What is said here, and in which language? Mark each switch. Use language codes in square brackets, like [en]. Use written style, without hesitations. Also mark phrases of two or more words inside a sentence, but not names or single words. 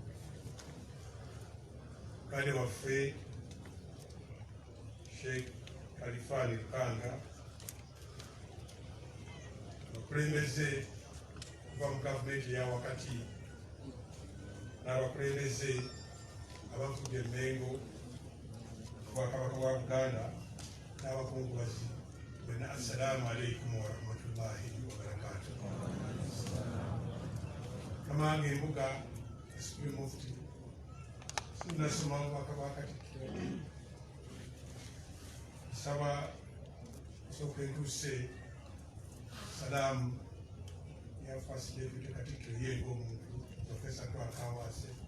[lg] kale waffe Sheikh Khalifani Lukanga bakulembeze kuva mu gavumenti ya wakati n'abakulembeze abafudde Emmengo Bwakabaka bwa Buganda n'abakungubazi bonna, [ar] السلام عليكم ورحمة الله وبركاته. [lg] Kamange Mbuga [en] Supreme Mufti [lg] sinasoma obubaka bwa Katikkiro nsaba nsooka entuuse salaamu ya [en] First Deputy [lg] Katikkiro ye ng'omuntu Professor Twakawaase